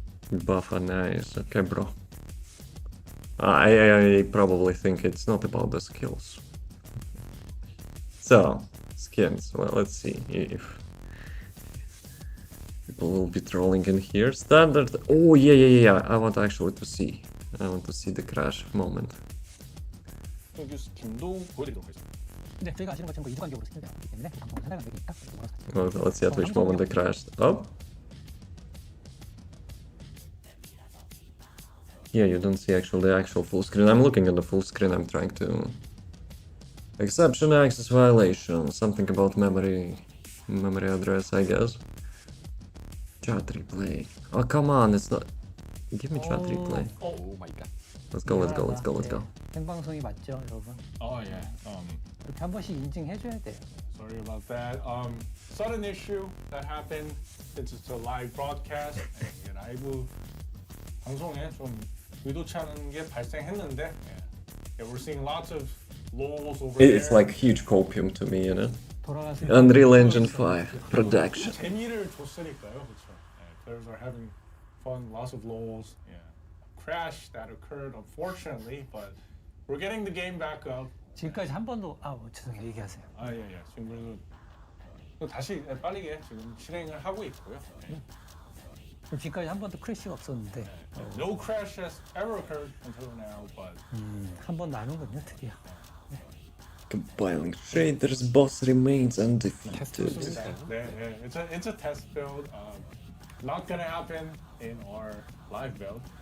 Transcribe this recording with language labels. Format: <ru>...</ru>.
<en>Buff are nice. Okay, bro. I probably think it's not about the skills. So, skins. Well, let's see if people will be trolling in here. Standard. Oh, yeah. I want actually to see. I want to see the crash moment.</en> <ko>신규 스킨도 보여드리도록 하겠습니다. 네, 저희가 아시는 것처럼 이주간격으로 스킬을 하기 때문에 방송 상당히 많이 있다.</ko> <en>Well, let's see at which moment they crashed. Oh. Yeah, you don't see the actual full screen. I'm looking at the full screen. I'm trying to... Exception, access violation. Something about memory address, I guess. Chat replay. Oh, come on, it's not... Give me chat replay. 오 마이 갓. Let's go.</en> <ko>생방송이 맞죠, 여러분?</ko> <en>Oh yeah.</en> <ko>이렇게 한 번씩 인증해줘야 돼요.</ko> <en>Sorry about that. Sudden issue that happened since it's a live broadcast.</en> <ko>이게 라이브 방송에 좀 의도치 않은 게 발생했는데,</ko> <en>yeah, we're seeing lots of lulls over there. It's like huge copium to me, you know?</en> <ko>돌아가서</ko> <en>Unreal Engine 5 production.</en> <ko>재미를 줬으니까요, 그렇죠?</ko> <en>Yeah, players are having fun, lots of lulls. Yeah, crash that occurred unfortunately, but we're getting the game back up.</en> <ko>지금까지 한 번도 죄송해요, 얘기하세요. 예. 지금 그래도 또 다시 빠르게 지금 실행을 하고 있고요. 지금까지 한 번도 크래시가 없었는데</ko> <en>No crash has ever occurred until now, but</en> <ko>한 번 나는군요, 드디어.</ko> <en>Compiling traders, boss remains undefeated. 네, it's a test build. Not gonna happen in our live build.</en>